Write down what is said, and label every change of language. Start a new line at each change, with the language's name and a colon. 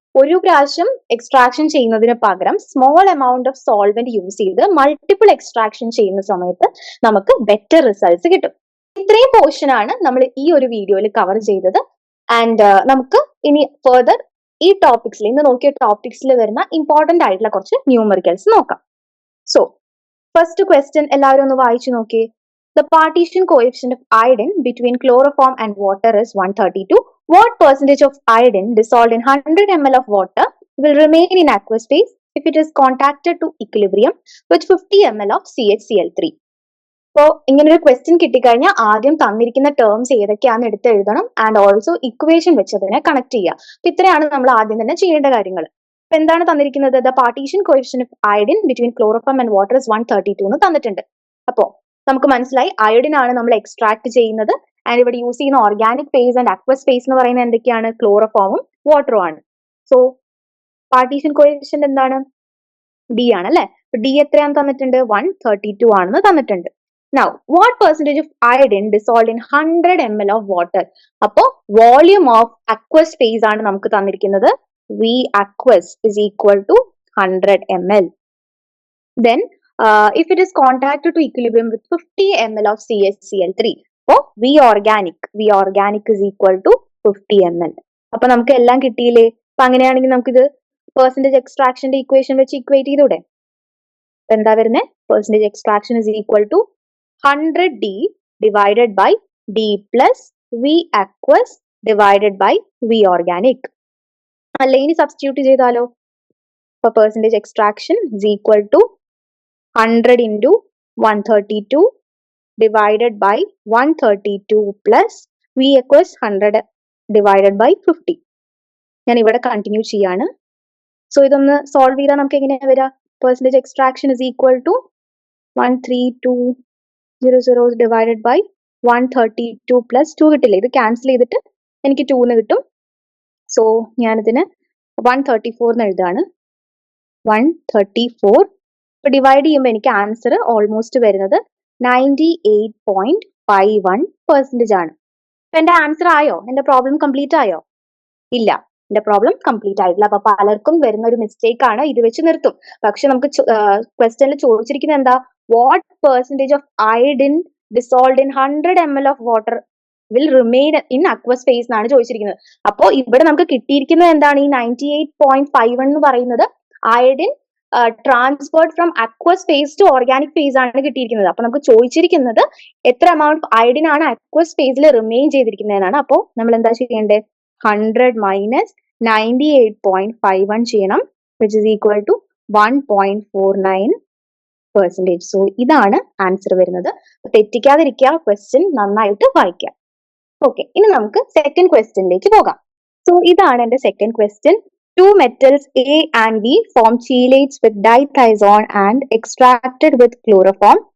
Malayalam: ഒരു പ്രാവശ്യം എക്സ്ട്രാക്ഷൻ ചെയ്യുന്നതിന് പകരം
English: small amount of solvent
Malayalam: use ചെയ്ത് മൾട്ടിപ്പിൾ എക്സ്ട്രാക്ഷൻ ചെയ്യുന്ന സമയത്ത് നമുക്ക് ബെറ്റർ റിസൾട്ട്സ് കിട്ടും. ഇത്രയും പോർഷൻ ആണ് നമ്മൾ ഈ ഒരു വീഡിയോയിൽ കവർ ചെയ്തത്. ആൻഡ് നമുക്ക് ഇനി ഫർദർ ഈ ടോപ്പിക്സിൽ, ഇന്ന് നോക്കിയ ടോപ്പിക്സിൽ വരുന്ന ഇമ്പോർട്ടന്റ് ആയിട്ടുള്ള കുറച്ച് ന്യൂമറിക്കൽസ് നോക്കാം. സോ ഫസ്റ്റ് ക്വസ്റ്റ്യൻ എല്ലാവരും ഒന്ന് വായിച്ചു നോക്കിയേ.
English: The partition coefficient of iodine between chloroform and water is 132. What percentage of iodine dissolved in 100 ml of water will remain in aqueous phase if it is contacted to equilibrium with 50 ml of CHCl3?
Malayalam: അപ്പോൾ ഇങ്ങനെ ഒരു question കിട്ടിക്കഴിഞ്ഞാൽ ആദ്യം തന്നിരിക്കുന്ന terms ഏതൊക്കെയാണെന്ന് എടുത്ത് എഴുതണം. And also equation വെച്ച് അതിനെ കണക്ട് ചെയ്യുക. അപ്പൊ ഇത്രയാണ് നമ്മൾ ആദ്യം തന്നെ ചെയ്യേണ്ട കാര്യങ്ങൾ.
English: അപ്പൊ എന്താണ് തന്നിരിക്കുന്നത്? The partition coefficient of iodine between chloroform and water is 132
Malayalam: എന്ന് തന്നിട്ടുണ്ട്. അപ്പോ നമുക്ക് മനസ്സിലായി അയോഡിൻ ആണ് നമ്മൾ എക്സ്ട്രാക്ട് ചെയ്യുന്നത്. ആൻഡ് ഇവിടെ യൂസ് ചെയ്യുന്ന organic face and aqueous face എന്ന് പറയുന്നത് എന്തൊക്കെയാണ്? ക്ലോറോഫോമും വാട്ടറും ആണ്. സോ പാർട്ടീഷൻ കോഎഫിഷ്യന്റ് എന്താണ്? ഡി ആണ് അല്ലെ. ഡി എത്രയാണെന്ന് തന്നിട്ടുണ്ട്? 132 ആണെന്ന് തന്നിട്ടുണ്ട്.
English: Now, what percentage of iodine dissolved in 100 ml of water?
Malayalam: അപ്പോ വോളിയം ഓഫ് അക്വസ് ഫേസ് ആണ് നമുക്ക് തന്നിരിക്കുന്നത്.
English: V aqueous is equal to 100 ml. Then, if it is contacted to equilibrium with 50 ml of CaCl3,
Malayalam: അപ്പോൾ
English: V organic is equal to 50 ml.
Malayalam: അപ്പൊ നമുക്ക് എല്ലാം കിട്ടിയില്ലേ? അപ്പൊ അങ്ങനെയാണെങ്കിൽ നമുക്കിത് പെർസെന്റേജ് എക്സ്ട്രാക്ഷന്റെ ഇക്വേഷൻ വെച്ച് ഇക്വേറ്റ് ചെയ്തൂടെ? എന്താ വരുന്നത്?
English: Percentage extraction is equal to 100D divided by D plus V aqueous divided by V organic.
Malayalam: അല്ലെ ഇനി സബ്സ്റ്റിറ്റ്യൂട്ട് ചെയ്താലോ? അപ്പൊ
English: Percentage extraction is equal to 100 into 132 divided by 132 plus V aqueous 100 divided by 50.
Malayalam: ഞാൻ ഇവിടെ continue ചെയ്യാണ്. So ഇതൊന്ന് solve ചെയ്താൽ നമുക്ക് എങ്ങനെയാ വരിക?
English: percentage extraction is equal to 13200 divided by 132 plus 2
Malayalam: കിട്ടില്ലേ? ഇത് ക്യാൻസൽ ചെയ്തിട്ട് എനിക്ക് 2 എന്ന് കിട്ടും. സോ ഞാനിതിന് 134 എന്ന് എഴുതാണ്. 134 ഇപ്പൊ ഡിവൈഡ് ചെയ്യുമ്പോൾ എനിക്ക് ആൻസർ ഓൾമോസ്റ്റ് വരുന്നത് 98.51% ആണ്. അപ്പൊ എന്റെ ആൻസർ ആയോ? എന്റെ പ്രോബ്ലം കംപ്ലീറ്റ് ആയോ? ഇല്ല, എന്റെ പ്രോബ്ലം കംപ്ലീറ്റ് ആയിട്ടില്ല. അപ്പൊ പലർക്കും വരുന്ന ഒരു മിസ്റ്റേക്ക് ആണ്, ഇത് വെച്ച് നിർത്തും. പക്ഷെ നമുക്ക് ക്വസ്റ്റ്യനിൽ ചോദിച്ചിരിക്കുന്നത് എന്താ?
English: what percentage of iodine dissolved in 100 ml of water will remain in aqueous phase
Malayalam: എന്നാണ് ചോദിച്ചിരിക്കുന്നത്. അപ്പോൾ ഇവിടെ നമുക്ക് കിട്ടിയിരിക്കുന്നത് എന്താണ്? ഈ 98.51 എന്ന് പറയുന്നത്
English: iodine transferred from aqueous phase to organic phase
Malayalam: ആണ് കിട്ടിയിരിക്കുന്നത്. അപ്പൊ നമുക്ക് ചോദിച്ചിരിക്കുന്നത് എത്ര എമൗണ്ട് അയോഡിൻ ആണ് അക്വസ് ഫേസിൽ റിമെയിൻ ചെയ്തിരിക്കുന്നതെന്നാണ്. അപ്പോൾ നമ്മൾ എന്താ ചെയ്യേണ്ടത്?
English: 100 minus 98.51
Malayalam: ചെയ്യണം,
English: which is equal to 1.49%.
Malayalam: So ഇതാണ് ആൻസർ വരുന്നത്. തെറ്റിക്കാതിരിക്കുക, ക്വസ്റ്റ്യൻ നന്നായിട്ട് വായിക്കുക. ഓക്കെ, ഇനി നമുക്ക് സെക്കൻഡ് ക്വസ്റ്റ്യനിലേക്ക് പോകാം. സോ ഇതാണ് എന്റെ second question.
English: Two metals A and B form chelates with dithiazone and extracted with chloroform.